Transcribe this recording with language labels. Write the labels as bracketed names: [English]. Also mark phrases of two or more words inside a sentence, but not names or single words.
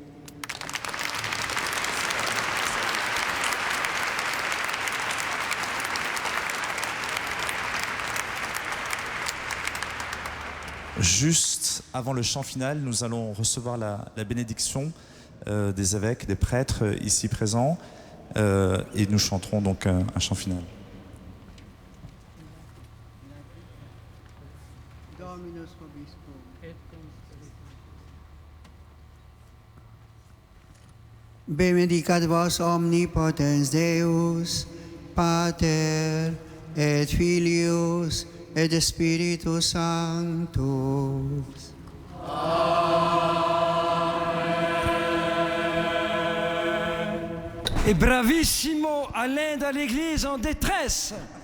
[French] Juste avant le chant final, nous allons recevoir la bénédiction des évêques, des prêtres ici présents. Et nous chanterons donc un chant final. [Latin] Benedicat vos omnipotens Deus, Pater et Filius et Spiritus Sanctus. [French] Et bravissimo Alain de l'Église en détresse.